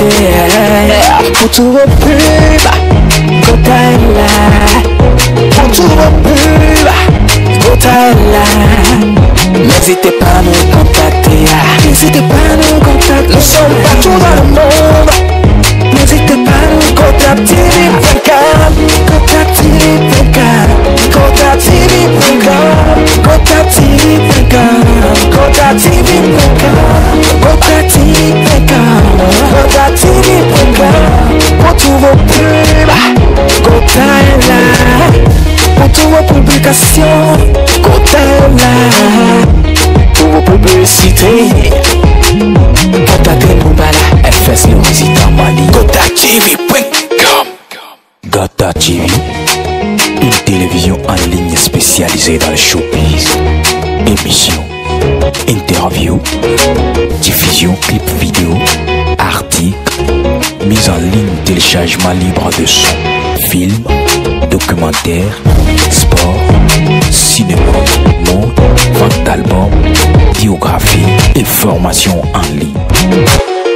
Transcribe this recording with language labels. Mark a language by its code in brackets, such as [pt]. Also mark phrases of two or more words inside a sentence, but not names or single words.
[fr] Pour tout vos pubs, Gota est là. Pour tout vos pubs, Gota est là. N'hésitez pas à nous contacter. N'hésitez pas à nous contacter. Nous sommes partout dans le monde. N'hésitez pas à nous contacter. GotaTV.com, GotaTV.com, GotaTV.com, GotaTV.com, GotaTV.com, GotaTV.com. Pour tous vos pubs, Gota est là. Pour toutes vos publications, Gota est là. Pour vos publicités, Contactez Moubala, FS le résident Mali. GotaTV.com. Gota TV, une télévision en ligne spécialisée dans le showbiz. Émissions, interviews, diffusion, clips vidéo, articles, mise en ligne, téléchargement libre de son, films, documentaires, sport, cinéma, mode, vente d'albums, biographie et formation en ligne.